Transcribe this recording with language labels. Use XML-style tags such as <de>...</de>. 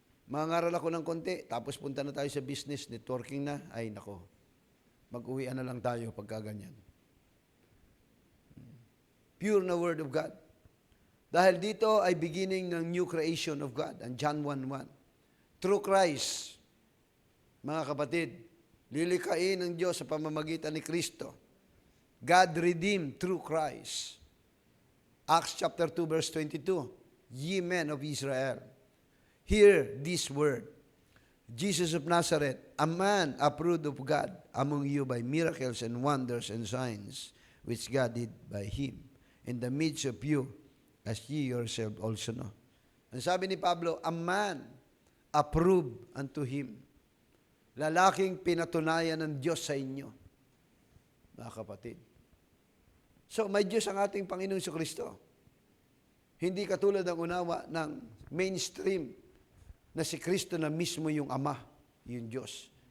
<tl>Mangaral ako ng konti, tapos punta na tayo sa business, networking na, ay nako, mag-uwian na lang tayo pagka ganyan. Pure na Word of God. Dahil dito ay beginning ng</tl> <en>new creation of God,</en> <tl>ang John 1:1.</tl> <en>Through Christ,</en> <tl>mga kapatid, lilikhain ng Diyos sa pamamagitan ni Kristo.</tl> <en>God redeemed through Christ. Acts chapter 2 verse 22, Ye men of Israel, hear this word. Jesus of Nazareth, a man approved of God among you by miracles and wonders and signs, which God did by Him, in the midst of you, as ye yourself also know.</en> <tl>Ang sabi ni Pablo,</tl> <en>a man approved unto Him.</en> <tl>Lalaking pinatunayan ng Diyos sa inyo, mga kapatid. So, may Diyos ang ating Panginoong Kristo. Hindi katulad ng unawa ng mainstream na si Kristo na mismo yung Ama, yung Diyos.</tl>